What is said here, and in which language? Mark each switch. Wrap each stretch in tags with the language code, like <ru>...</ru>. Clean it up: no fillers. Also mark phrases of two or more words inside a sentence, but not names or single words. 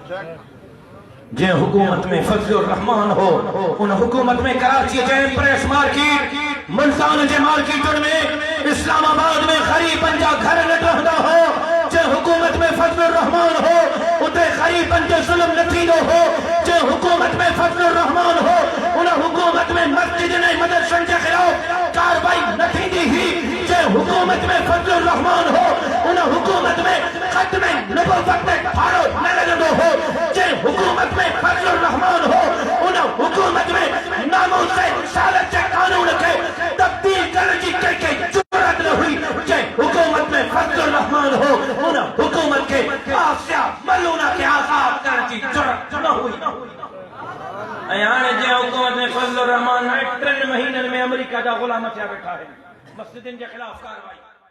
<sd>जंहिं हुकूमत में फजलुर रहमान हो उन हुकूमत में कराची जे प्रेस मार्केट, मुल्तान जे मार्केटुनि में, इस्लामाबाद में ग़रीबनि जा घर न ठहंदा हो। जंहिं हुकूमत में फजलुर रहमान हो उते ग़रीबनि ते ज़ुल्म न थींदो हो। जंहिं हुकूमत में फजलुर रहमान हो उन हुकूमत में मस्जिदनि ऐं मदरसनि जे ख़िलाफ़ कार्रवाई न थींदी हुई। जंहिं हुकूमत में फजलुर रहमान हो उन हुकूमत में ख़त्म नबुव्वत में फाड़ो न लॻंदो हो। जंहिं हुकूमत में फजलुर रहमान हो उन हुकूमत में नामूस रिसालत जे कानून खे तब्दील करण जी कंहिंखे जुरत न हुई। जंहिं हुकूमत में फजलुर रहमान हो उन हुकूमत के आसिया मलूना के आजाद करण जी जुरत न हुई। ऐं हाणे जंहिं हुकूमत में फजलुर रहमान 3 महीननि में अमेरिका जा ग़ुलाम थिया वेठा आहिनि, मस्जिदनि जे ख़िलाफ़ कार्रवाई।</sd>